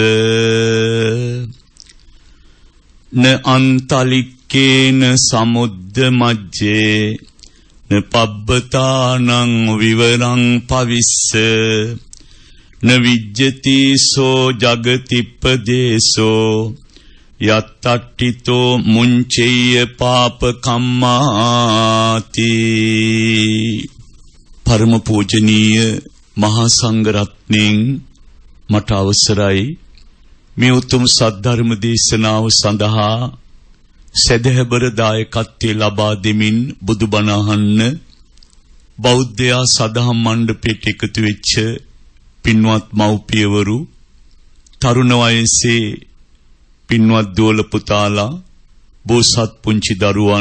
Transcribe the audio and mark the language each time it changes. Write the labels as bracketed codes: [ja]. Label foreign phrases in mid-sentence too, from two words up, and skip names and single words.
[pi] න අන්තලික්කේන සමුද්ද මජ්ජේ න පබ්බතානං විවරං පවිස්ස න විජ්ජති සෝ ජගතිප්පදේසෝ යත්තට්ඨිතෝ මුංචේය පාප කම්මාති. [si] පරම පූජනීය මහා සංඝ රත්නයන් මට අවසරයි මේ උතුම් සද්ධර්ම දේශනාව සඳහා සදහබර දායකත්වයේ ලබා දෙමින් බුදුබණ අහන්න බෞද්ධයා සදහම් මණ්ඩපයට එකතු වෙච්ච පින්වත් මව්පියවරු, තරුණ වයසේ පින්වත් දෝල පුතාලා, බෝසත් පුංචි දරුවන්,